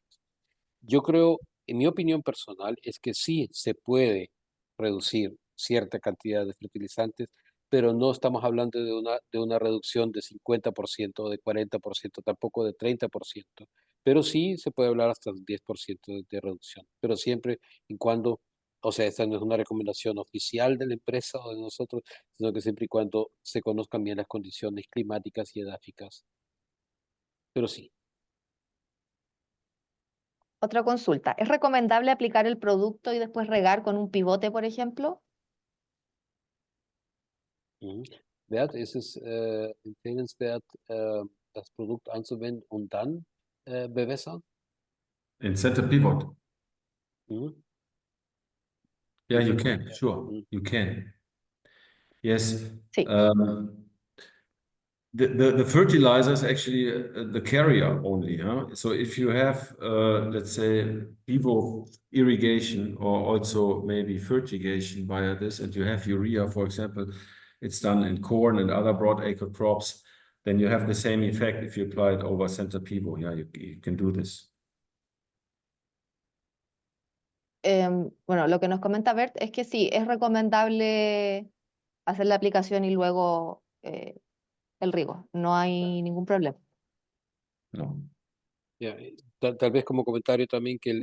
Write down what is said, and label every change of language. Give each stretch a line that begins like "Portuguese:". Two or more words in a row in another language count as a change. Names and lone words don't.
Spanish: Yo creo, en mi opinión personal, es que sí se puede reducir cierta cantidad de fertilizantes, pero no estamos hablando de una reducción de 50% o de 40%, tampoco de 30%, pero sí se puede hablar hasta del 10% de reducción, pero siempre y cuando, o sea, esta no es una recomendación oficial de la empresa o de nosotros, sino que siempre y cuando se conozcan bien las condiciones climáticas y edáficas, pero sí. Otra consulta, ¿es recomendable aplicar el producto y después regar con un pivote, por ejemplo?
German: Wert ist es empfehlenswert, das Produkt anzuwenden und dann bewässern?
English: In center pivot. Yeah, you Mhm. can, sure, you can. Yes.
Spanish: Sí.
English: The fertilizer is actually the carrier only. Huh? So if you have, let's say, pivot irrigation or also maybe fertigation via this, and you have urea, for example, it's done in corn and other broadacre crops, then you have the same effect if you apply it over center pivot. Yeah, you can do this.
Spanish: Bueno, lo que nos comenta Bert es que sí, es recomendable hacer la aplicación y luego el riego, no hay ningún problema. No. Ya, tal vez como comentario también que